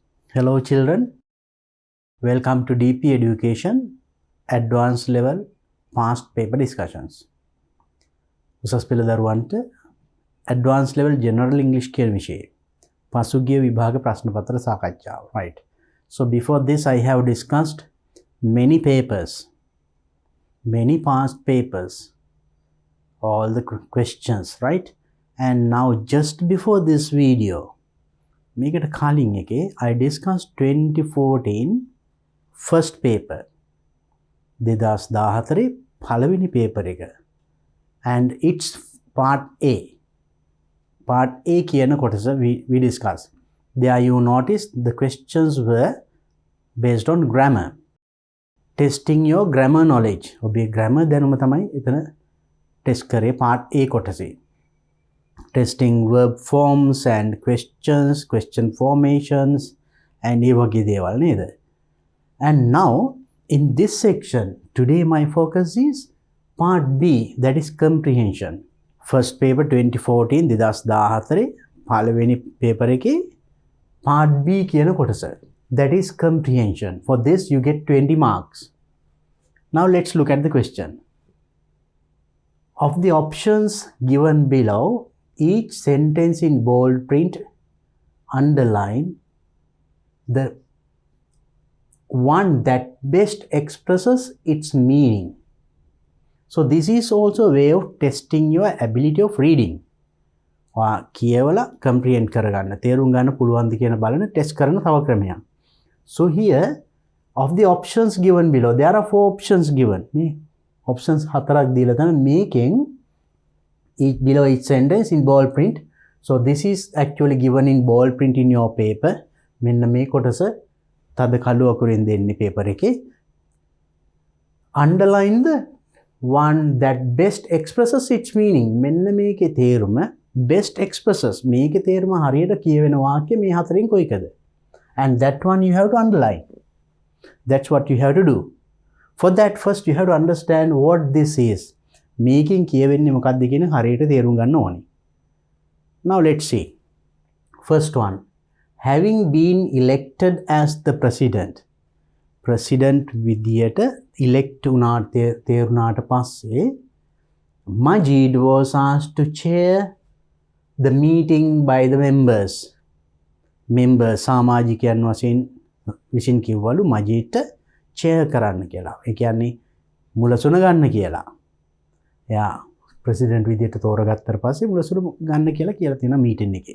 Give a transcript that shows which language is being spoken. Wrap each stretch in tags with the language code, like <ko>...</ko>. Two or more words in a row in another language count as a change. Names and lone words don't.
<en>Hello children, welcome to DP Education Advanced Level Past Paper Discussions.</en> <si>උසස් පෙළ දරුවන්ට</si> <en>Advanced Level General English</en> <si>කියන විෂයේ පසුගිය විභාග ප්‍රශ්න පත්‍ර සාකච්ඡාව.</si> <en>Right. So before this I have discussed many papers, many past papers, all the questions, right? And now just before this video,</en> <si>මේකට කලින් එකේ</si> <en>I discussed 2014 first paper 2014</en> <si>පළවෙනි paper එක</si> <en>and its part A</en> <si>කියන කොටස</si> <en>we discussed. There you noticed the questions were based on grammar, testing your grammar knowledge.</en> <si>ඔබේ grammar දැනුම තමයි එතන test කරේ</si> <en>part A</en> <si>කොටසේ.</si> <en>Testing verb forms and questions, question formations, and</en> <si>ඒ වගේ දේවල් නේද?</si> <en>And now in this section today my focus is part B, that is comprehension. First paper 2014 2014</en> <si>පළවෙනි paper එකේ</si> <en>part B</en> <si>කියන කොටස,</si> <en>that is comprehension. For this you get 20 marks. Now let's look at the question. Of the options given below, each sentence in bold print underline the one that best expresses its meaning. So this is also a way of testing your ability of reading.</en> <si>කියවලා comprehend කරගන්න, තේරුම් ගන්න පුළුවන්ද කියන බලන test කරන තව ක්‍රමයක්.</si> <en>So here of the options given below, there are 4 options given.</en> <si>මේ options 4ක් දීලා තමයි</si> <en>making each below each sentence in bold print. So this is actually given in bold print in your paper.</en> <si>මෙන්න මේ කොටස තද කළු අකුරින් දෙන්නේ paper එකේ.</si> <en>Underline the one that best expresses its meaning.</en> <si>මෙන්න මේකේ තේරුම</si> <en>best expresses.</en> <si>මේකේ තේරුම හරියට කියවෙන වාක්‍ය මේ හතරෙන් කොයිකද?</si> <en>And that one you have to underline. That's what you have to do. For that first you have to understand what this is.</en> <si>මේකෙන් කියවෙන්නේ මොකක්ද කියන හරියට තේරුම් ගන්න ඕනේ.</si> <en>Now let's see. First one. Having been elected as the president. President</en> <si>විදියට elect වුණාට තේරුණාට පස්සේ</si> <en>Majid was asked to chair the meeting by the members.</en> <si>Members සමාජිකයන් වශයෙන් විසින් කිව්වලු මජීඩ්ට chair කරන්න කියලා. ඒ කියන්නේ මුලසුන ගන්න කියලා. එයා president විදියට තෝරගත්තට පස්සේ මුලසුන ගන්න කියලා තියෙනවා meeting එකේ.</si>